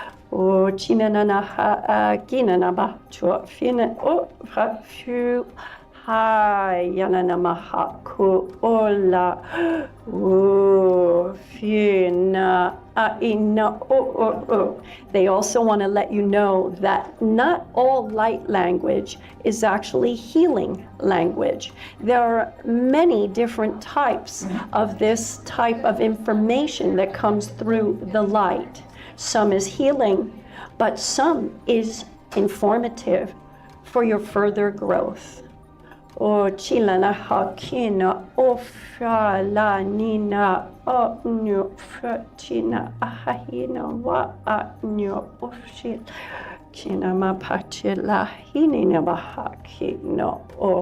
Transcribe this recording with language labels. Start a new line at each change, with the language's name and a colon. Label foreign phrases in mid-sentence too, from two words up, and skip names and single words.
English: O chinana ha ginana ba chua fina o ha fu hi yanana maha ku ola o fina ina o. They also want to let you know that not all light language is actually healing language. There are many different types of this type of information that comes through the light. Some is healing, but some is informative for your further growth. O chilana hakina o la nina o nyo fatina ahina wa nyo ofshil china mapachila hinina bahakino o.